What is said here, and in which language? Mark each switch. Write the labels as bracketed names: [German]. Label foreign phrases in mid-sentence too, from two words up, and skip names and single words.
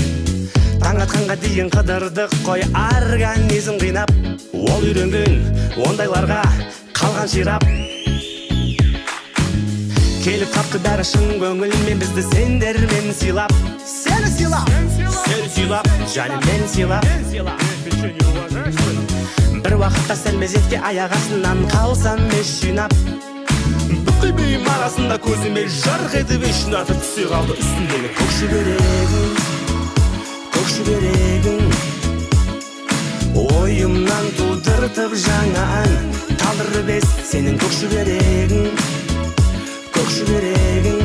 [Kazakh] Таң атқанға дейін қыдырдық қой, организм қинап. Ол үйренген ондайларға қалған ширап. Келіп қапты бәрі шын көңілмен, бізді сендермен сыйлап. Сені сыйлап, және мен сыйлап. [Russian] Ты что, не уважаешь, что ли? [Kazakh] Бір уақытта сәл мезетке аяқ астынан қалсам еш жинап. Бүкіл бейім арасында көзіме жарқ етіп еш ұнатып түсе қалды үстіндегі көк шүберегің. Ойымнан тудыртып жаңа ән, талдырып ес сенің көк шүберегің.